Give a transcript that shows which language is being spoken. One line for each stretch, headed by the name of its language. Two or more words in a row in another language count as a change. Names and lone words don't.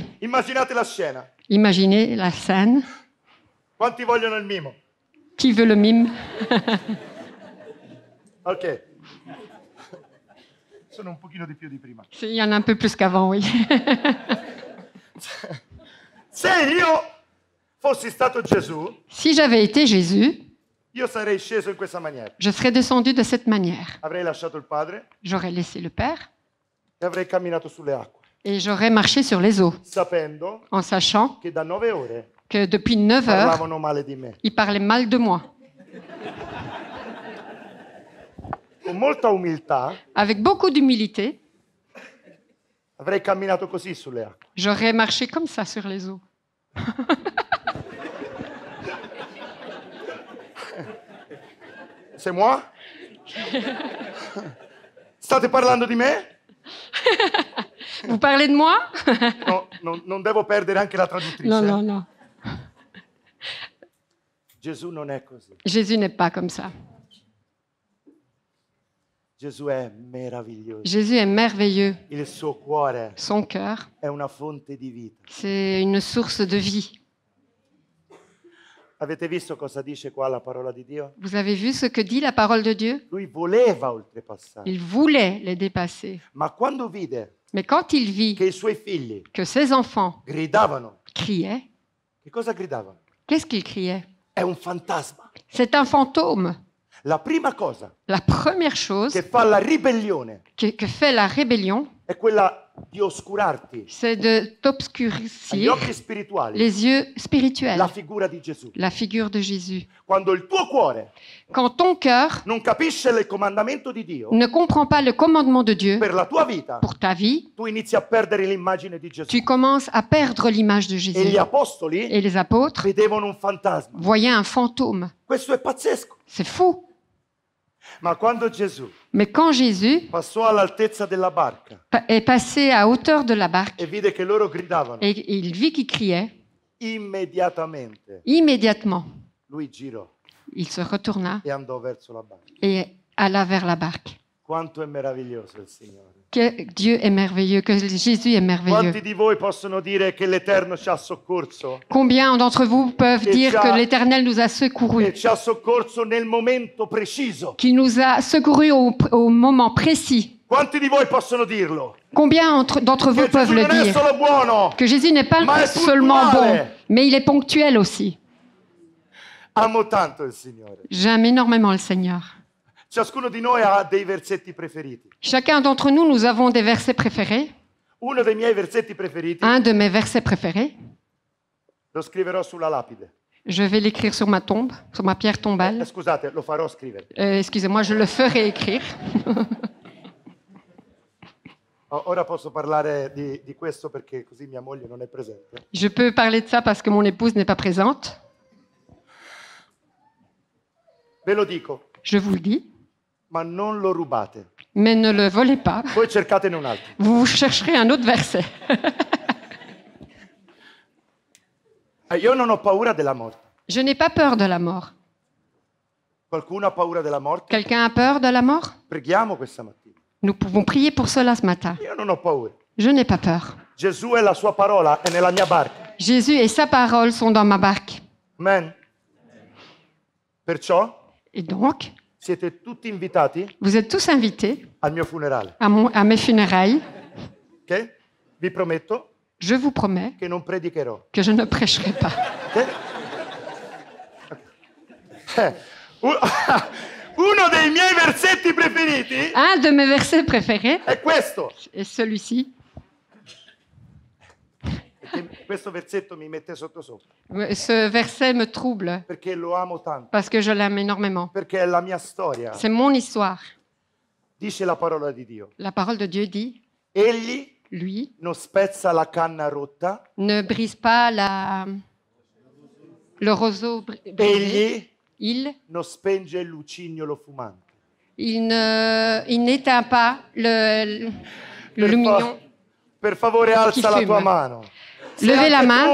Italian: Immaginate la scena.
French: Imaginez la scène.
Italian: Quanti vogliono il mimo?
French: Qui veut le mime? Ok.
Italian: Sono un pochino di più di prima.
French: Il y en a un peu plus qu'avant, oui.
Italian: Se io fossi stato Gesù,
French: Si j'avais été Jésus,
Italian: io sarei sceso in questa maniera.
French: je serais descendu de cette manière.
Italian: Avrei lasciato il Padre
French: J'aurais laissé le Père
Italian: e avrei camminato sulle acque,
French: et j'aurais marché sur les eaux,
Italian: sapendo
French: en sachant
Italian: che da 9 ore
French: que depuis 9 heures,
Italian: parlavano male di me.
French: il parlait mal de moi.
Italian: Con molta umiltà
French: Avec beaucoup d'humilité,
Italian: avrei camminato così sulle acque.
French: j'aurais marché comme ça sur les eaux. C'est moi?
Italian: State parlando di me?
French: Vous parlez de moi?
Italian: No, non devo perdere anche la traduttrice. Non, non, non. Gesù non è così.
French: Jésus n'est pas comme ça.
Italian: Gesù è meraviglioso.
French: Jésus est merveilleux.
Italian: Il suo cuore
French: Son cœur,
Italian: è una fonte di vita.
French: c'est une source de vie.
Italian: Avete visto cosa dice qua la parola di Dio?
French: Vous avez vu ce que dit la parole de Dieu?
Italian: Lui voleva oltrepassare,
French: Il voulait les dépasser.
Italian: ma quando vide
French: Mais quand il vit
Italian: che i suoi figli
French: que ses enfants
Italian: gridavano,
French: criaient,
Italian: che cosa gridavano?
French: qu'est-ce qu'ils criaient?
Italian: È un fantasma.
French: C'est un fantôme.
Italian: La prima cosa
French: La première chose
Italian: che fa la ribellione
French: que fait la rébellion,
Italian: è quella di oscurarti
French: c'est de
Italian: agli
French: t'obscurcir
Italian: occhi spirituali
French: les yeux spirituels,
Italian: la figura di Gesù.
French: la figure de Jésus.
Italian: Quando il tuo cuore
French: Quand ton cœur
Italian: non capisce il comandamento di Dio
French: ne comprend pas le commandement de Dieu
Italian: per la tua vita,
French: pour ta vie,
Italian: tu inizi a perdere l'immagine di Gesù.
French: tu commences à perdre l'image de
Italian: E
French: Jésus.
Italian: gli apostoli
French: Et les apôtres
Italian: vedevano un fantasma.
French: voyaient un fantôme.
Italian: Questo è pazzesco.
French: C'est fou.
Italian: Ma quando Gesù
French: Mais quand Jésus
Italian: passò all'altezza della barca
French: est passé à hauteur de la barque
Italian: e vide che loro gridavano,
French: et il vit qu'ils criaient,
Italian: immediatamente
French: immédiatement,
Italian: lui girò
French: il se retourna
Italian: e andò verso la barca.
French: et alla vers la barque.
Italian: Quanto è meraviglioso il Signore.
French: Que Dieu est merveilleux, que Jésus est merveilleux.
Italian: Quanti di voi possono dire che l'Eterno ci ha soccorso
French: Combien d'entre vous peuvent Et dire tu as- que l'Éternel nous a
Italian: e
French: secourus,
Italian: ci ha soccorso nel momento preciso?
French: qu'il nous a secourus au moment précis?
Italian: Quanti di voi possono dirlo?
French: Combien d'entre vous
Italian: Che
French: peuvent
Italian: Gesù
French: le
Italian: non è
French: dire?
Italian: solo buono,
French: Que Jésus n'est pas
Italian: Ma è
French: seulement bon,
Italian: puntuale.
French: mais il est ponctuel aussi.
Italian: amo tanto il Signore.
French: J'aime énormément le Seigneur.
Italian: Ciascuno di noi ha dei versetti preferiti.
French: Chacun d'entre nous, nous avons des versets préférés.
Italian: Uno dei miei versetti preferiti
French: Un de mes versets préférés,
Italian: lo scriverò sulla lapide.
French: je vais l'écrire sur ma tombe, sur ma pierre tombale.
Italian: Scusate, lo farò scrivere.
French: Excusez-moi, je le ferai écrire.
Italian: Ora posso parlare di questo perché così mia moglie non è presente.
French: Je peux parler de ça parce que mon épouse n'est pas présente.
Italian: Ve lo dico,
French: Je vous le dis.
Italian: ma non lo rubate.
French: Mais ne le volez pas.
Italian: Poi cercatene un altro.
French: Vous chercherez un autre verset.
Italian: Io non ho paura della morte.
French: Je n'ai pas peur de la mort.
Italian: Qualcuno ha paura della morte?
French: Quelqu'un a peur de la mort?
Italian: Preghiamo questa mattina.
French: Nous pouvons prier pour cela ce matin.
Italian: Io non ho paura.
French: Je n'ai pas peur.
Italian: Gesù e la sua parola è nella mia barca.
French: Jésus et sa parole sont dans ma barque.
Italian: Amen. Perciò
French: Et donc,
Italian: siete tutti invitati
French: vous êtes tous invités
Italian: al mio funerale.
French: à mes funérailles.
Italian: Ok? Vi prometto
French: Je vous promets
Italian: che non predicherò.
French: que je ne prêcherai pas. Ok?
Italian: Uno dei miei versetti preferiti
French: Un de mes versets préférés
Italian: è questo.
French: est celui-ci.
Italian: Perché questo versetto mi mette sotto sopra.
French: Ce verset me trouble
Italian: Perché lo amo tanto.
French: parce que je l'aime énormément.
Italian: Perché è la mia storia.
French: C'est mon histoire.
Italian: Dice la parola di Dio.
French: La parole de Dieu dit,
Italian: Egli
French: lui,
Italian: non spezza la canna rotta.
French: ne brise pas le roseau brisé.
Italian: Egli
French: Il
Italian: non spenge il lucignolo fumante.
French: n'éteint pas le lumignon.
Italian: Per favore, alza la
French: fume.
Italian: tua mano.
French: Levez la main.